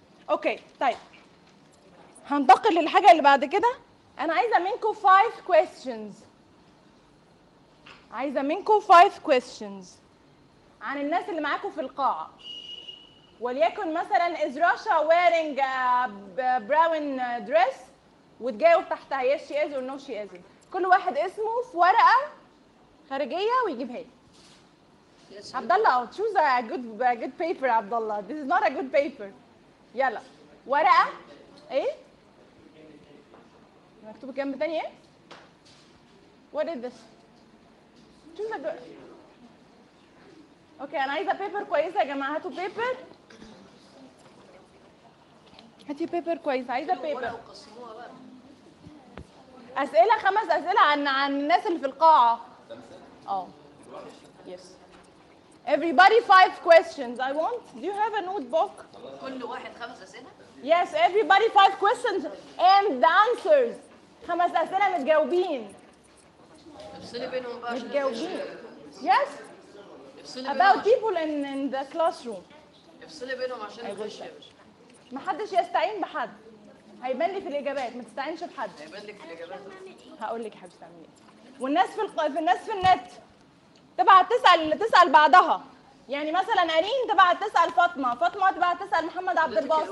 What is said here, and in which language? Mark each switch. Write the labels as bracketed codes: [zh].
[ar] اوكي طيب. هننتقل للحاجة اللي بعد كده. أنا عايزة منكم [en] 5 questions. [ar] عايزة منكم 5 questions. عن الناس اللي معاكم في القاعة. وليكن مثلا [en] is Russia wearing brown dress؟ [ar] وتجاوب تحتها [en] yes she is or no she is. [ar] كل واحد اسمه في ورقة خارجية ويجيبها لي. [en] Yes, عبد الله I'll choose a good paper عبد الله. This is not a good paper. [ar] يلا ورقة ايه؟ مكتوب كام تاني ايه؟ [en] What is this? Choose a good. [ar] اوكي انا عايزة paper كويسة يا جماعة هاتوا paper. هاتي paper كويسة عايزة paper. اسئله 5 اسئله عن الناس اللي في القاعه. [en] Yes. Everybody 5 questions. I want. Do you have a notebook? [ar] كل واحد 5 اسئله. [en] Yes, everybody 5 questions and the answers. [ar] 5 اسئله متجاوبين. افصلي بينهم بقى. متجاوبين. Yes. افصلي [en] about people in the classroom. [ar] افصلي بينهم عشان يخش. ما حدش يستعين بحد. هيبان لي في الاجابات ما تستعينش بحد. هيبان لك في الاجابات. هقول لك حاجه تعملي ايه. والناس في الناس في النت تبعت تسال بعدها. يعني مثلا ارين تبعت تسال فاطمه، فاطمه تبعت تسال محمد عبد الباسط.